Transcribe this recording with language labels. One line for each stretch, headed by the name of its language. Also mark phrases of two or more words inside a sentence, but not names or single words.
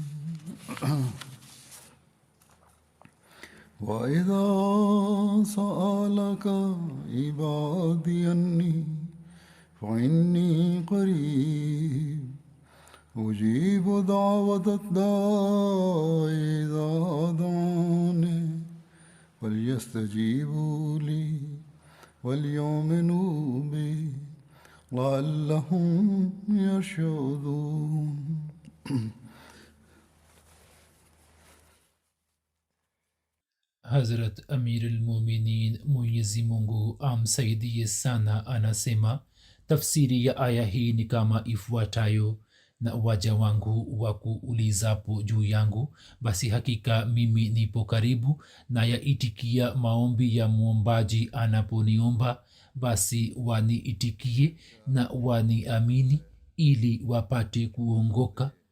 Arabic: وإذا سألك عبادي عني فإني قريب أجيب دعوة الداع إذا دعاني فليستجيبوا لي وليؤمنوا بي لعلهم يرشدون.
Swahili: Hazrat Amir al-Muminin Mwenyezi Mungu amsaidie sana anasema tafsiri ya aya hii ni kama ifuatayo: na waja wangu wakuulizapo juu yangu, basi hakika mimi nipo karibu na yaitikia maombi ya mwombaji anaponiomba, basi waniitikie na waniamini ili wapate kuongoka.